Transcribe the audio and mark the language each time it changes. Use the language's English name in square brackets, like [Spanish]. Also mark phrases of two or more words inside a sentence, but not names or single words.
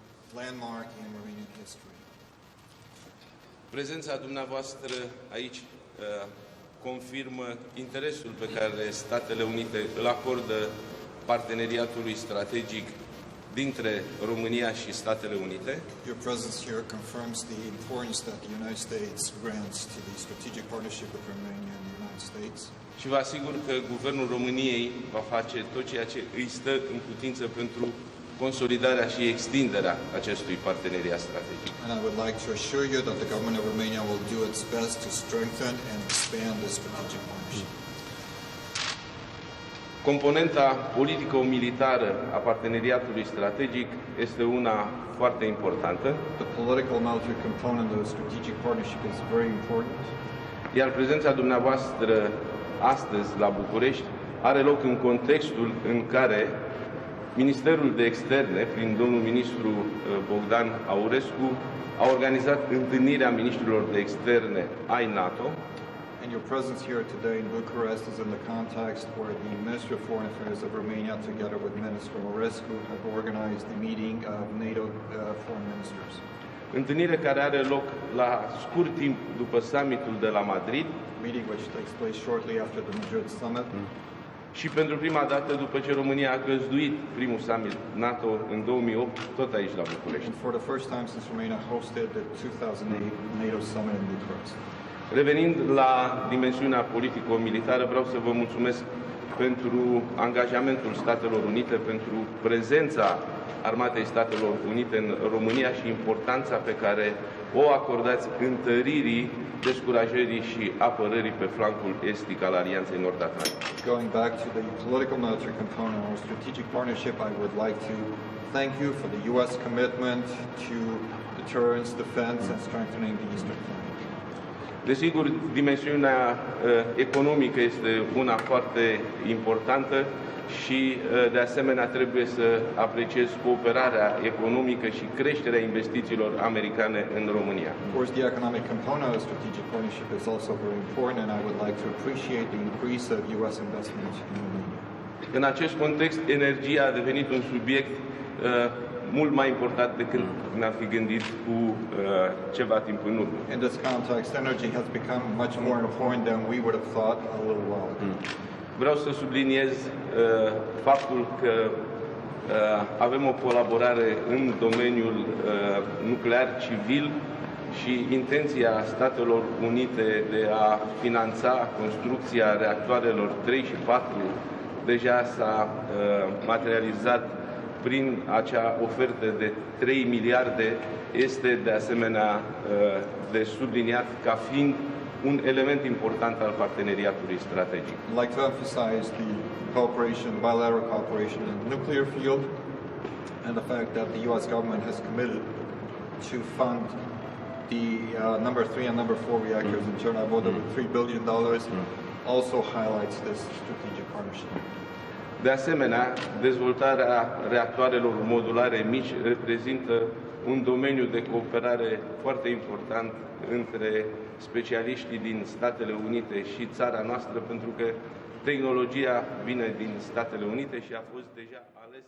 [English] landmark in Romanian history. [Romanian] Prezența dumneavoastră aici confirmă interesul pe care Statele Unite îl acordă parteneriatului strategic dintre România și Statele Unite. [English] Your presence here confirms the importance that the United States grants to the strategic partnership with Romania and the United States. [Romanian] Și vă asigur că Guvernul României va face tot ceea ce îi stă în putință pentru consolidarea și extinderea acestui parteneriat strategic. [English] And I would like to assure you that the government of Romania will do its best to strengthen and expand this strategic partnership. [Romanian] Componenta politico-militară a parteneriatului strategic este una foarte importantă. [English] The political military component of the strategic partnership is very important. [Romanian] Iar prezența dumneavoastră astăzi la București are loc în contextul în care Ministerul de Externe, prin domnul ministru Bogdan Aurescu, a organizat întâlnirea ministrilor de externe ai NATO. [English] And your presence here today in Bucharest is in the context where the Ministry of Foreign Affairs of Romania, together with Minister Aurescu, have organized the meeting of NATO foreign ministers. [Romanian] Întâlnire care are loc la scurt timp după summitul de la Madrid. [English] Meeting which takes place shortly after the Madrid summit. [Romanian] Și pentru prima dată după ce România a găzduit primul summit NATO în 2008, tot aici la București. [English] And for the first time since Romania hosted the 2008 NATO summit in Bucharest. [Romanian] Revenind la dimensiunea politico-militară, vreau să vă mulțumesc pentru angajamentul Statelor Unite, pentru prezența Armatei Statelor Unite în România și importanța pe care o acordați întăririi, descurajării și apărării pe flancul estic al Alianței Nord-Atlantice. [English] Going back to the political military component of our strategic partnership, I would like to thank you for the U.S. commitment to deterrence, defense and strengthening the Eastern Flank. [Romanian] Desigur, dimensiunea economică este una foarte importantă și, de asemenea, trebuie să apreciez cooperarea economică și creșterea investițiilor americane în România. [English] Of course, the economic component of the strategic partnership is also very important, and I would like to appreciate the increase of U.S. investment in Romania. [Romanian] În acest context, energia a devenit un subiect mult mai important decât ne-am fi gândit cu ceva timp în urmă. [English] In this context, energy has become much more important than we would have thought a little while ago. [Romanian] Vreau să subliniez faptul că avem o colaborare în domeniul nuclear civil și intenția Statelor Unite de a finanța construcția reactoarelor 3 și 4 deja s-a materializat prin acea ofertă de 3 miliarde, este de asemenea de subliniat ca fiind un element important al parteneriatului strategic. [English] I'd like to emphasize the cooperation, bilateral cooperation in the nuclear field, and the fact that the U.S. government has committed to fund the number 3 and number 4 reactors in Chernobyl with $3 billion also highlights this strategic partnership. [Romanian] De asemenea, dezvoltarea reactoarelor modulare mici reprezintă un domeniu de cooperare foarte important între specialiștii din Statele Unite și țara noastră, pentru că tehnologia vine din Statele Unite și a fost deja ales.